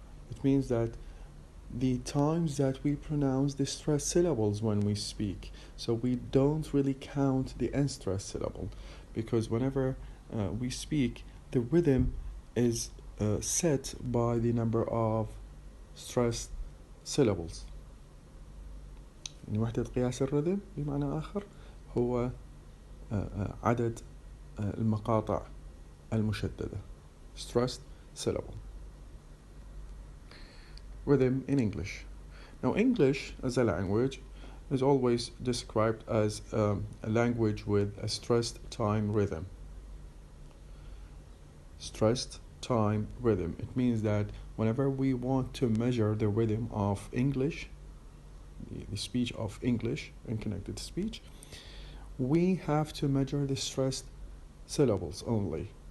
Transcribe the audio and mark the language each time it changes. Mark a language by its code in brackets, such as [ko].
[en] It means that the times that we pronounce the stressed syllables when we speak. So we don't really count the unstressed syllable, because whenever we speak, the rhythm is set by the number of stressed syllables. [ar] يعني وحدة قياس الرhythm بمعنى آخر هو عدد المقاطع المشددة, [en] stressed syllable. Rhythm in English. Now English as a language is always described as a language with a stressed time rhythm. Stressed time rhythm. It means that whenever we want to measure the rhythm of English, the speech of English and connected speech, we have to measure the stressed syllables only.